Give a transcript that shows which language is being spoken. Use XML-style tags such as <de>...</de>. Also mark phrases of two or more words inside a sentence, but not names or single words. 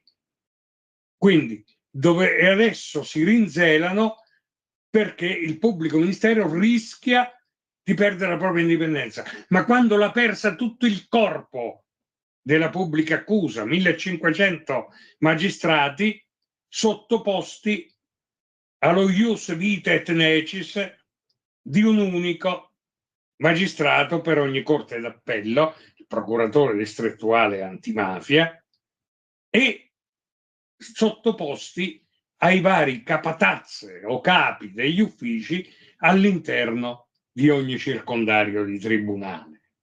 <it>Quindi e adesso si rinzelano perché il pubblico ministero rischia di perdere la propria indipendenza, ma quando l'ha persa tutto il corpo della pubblica accusa, 1500 magistrati sottoposti allo</it> <la>ius vitae et necis</la> <it>di un unico magistrato per ogni corte d'appello, il procuratore distrettuale antimafia, e sottoposti ai vari capatazze o capi degli uffici all'interno di ogni circondario di tribunale.</it>